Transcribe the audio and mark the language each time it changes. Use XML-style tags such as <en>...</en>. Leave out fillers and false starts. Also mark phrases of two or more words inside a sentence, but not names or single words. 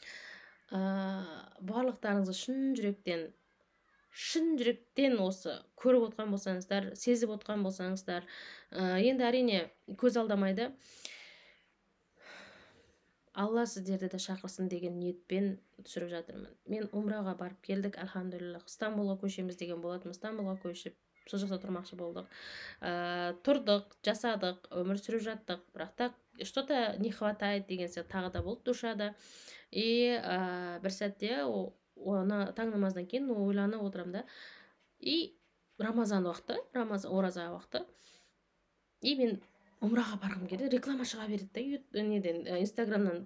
<kk>Барлықтарыңызға шын жүректен шын жүректен осы көріп отқан болсаңыздар, сезіп отқан болсаңыздар, енді әрине көз алдамайды, алла сіздерді де шақырсын деген ниетпен түсіріп жатырмын. Мен умраға барып келдік, альхамдулиллах. Стамбулға көшеміз деген болатын, Стамбулға көшіп сол жақта тұрмақшы болдық. Тұрдық, жасадық, өмір сүріп жаттық, бірақ та</kk> <ru>что-то не хватает</ru> <kk>деген сияқты тағы да болды душада. И бір сәтте оны таң намаздан кейін ойланып отырамын да. И рамазан уақыты, ораза уақыты. И мен умраға барғым келді, реклама шыға береді да неден, инстаграмнан.</kk>